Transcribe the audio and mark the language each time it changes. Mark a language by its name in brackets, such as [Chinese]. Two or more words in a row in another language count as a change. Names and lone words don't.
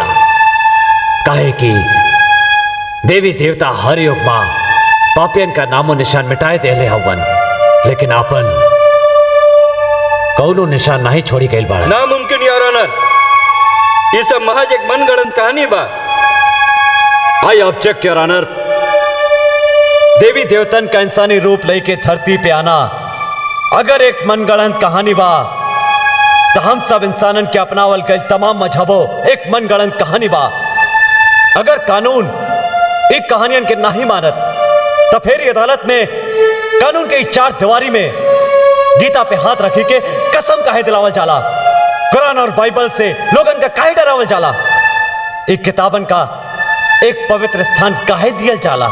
[Bhojpuri] काहे कि देवी देवता हर युग में पापियन का नामो निशान मिटाए देले हवन, लेकिन आपन कौनो निशान नहीं छोड़ी गई बा। नामुमकिन [English] Your Honor, [Bhojpuri] ये सब महज एक मनगढ़ंत कहानी बा। [English] I object Your Honor. [Bhojpuri] देवी देवतन का इंसानी रूप लेके धरती पे आना अगर एक मनगढ़ंत कहानी बा, तो हम सब इंसानन के अपनावल गए तमाम मजहबों एक मनगढ़ंत कहानी बा। अगर कानून एक कहानियन के नहीं मानत, तो फिर अदालत में कानून के चार दीवारी में गीता पे हाथ रखी के कसम काहे दिलावल जाला, कुरान और बाइबल से लोगन का काहे डरावल जाला, एक किताबन का एक पवित्र स्थान काहे दियल जाला।